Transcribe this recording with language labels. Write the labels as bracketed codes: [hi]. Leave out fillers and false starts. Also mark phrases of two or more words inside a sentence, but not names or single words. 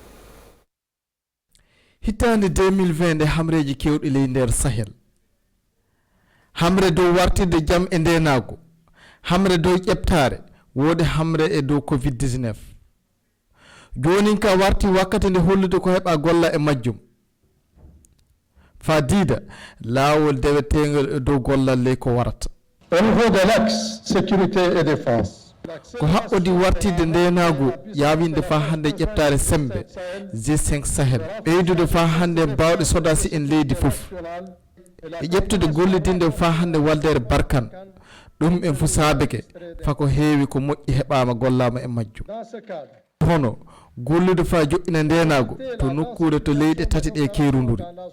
[ff] hitande 2020 de hamreji kewɗi ley nder Sahel hamre dow wartide jam e ndenago hamre dow ƴeɓtare wodi hamre e dow covid-19 joni ka warti wakkati nde hollude ko heɓa golla e majjum fa diida laawol dewetengol e dow gollal ley ko warata [fr] au niveau de l'axe sécurité et défense [ff] ko haɓɓodi wartide ndenago yawinde fa hande ƴeɓtare sembe G5 Sahel ɓeydude fa hande mbawɗe sodasi en leydi fof e ƴeftude gollidinde fa hande waldere Barkan ɗum en fu saabeke fako heewi ko moƴƴi heɓama gollama e majjum hono gollude fa joƴƴina ndenago to nokkude to leyɗe tati ɗe keruduri